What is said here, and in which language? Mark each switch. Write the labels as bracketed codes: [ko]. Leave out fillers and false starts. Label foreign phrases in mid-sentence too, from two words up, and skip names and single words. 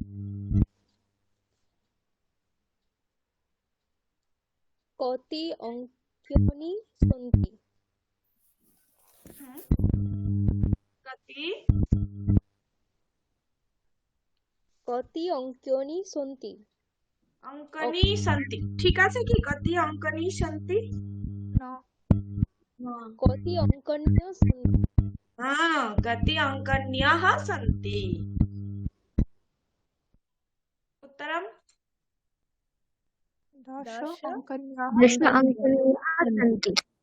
[sa] कति अङ्कानि सन्ति? कति अङ्कानि सन्ति? অঙ্কনি সন্তি। [as] ঠিক আছে কি? [sa] কতি অঙ্কনি সন্তি? कति अङ्कान्यः सन्ति? कति अङ्कन्यः सन्ति। उत्तरं 10 अङ्कन्याः 10 अङ्कन्याः सन्ति।